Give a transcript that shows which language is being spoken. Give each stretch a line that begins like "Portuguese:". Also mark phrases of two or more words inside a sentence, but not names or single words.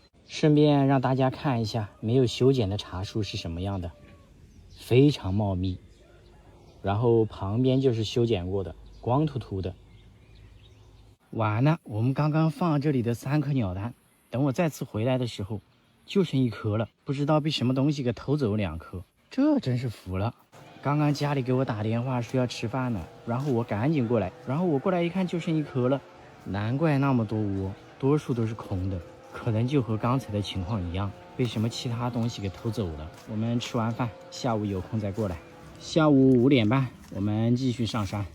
Chinese: 順便讓大家看一下沒有修剪的茶樹是什麼樣的，非常茂密。然後旁邊就是修剪過的，光禿禿的。完了，我們剛剛放這裡的3顆鳥蛋，等我再次回來的時候，就剩1顆了，不知道被什麼東西給偷走2顆，這真是服了。剛剛家裡給我打電話說要吃飯呢，然後我趕緊過來，然後我過來一看就剩1顆了，難怪那麼多窩，多數都是空的，可能就和剛才的情況一樣，被什麼其他東西給偷走了。我們吃完飯，下午有空再過来。下午5點半，我們繼續上山。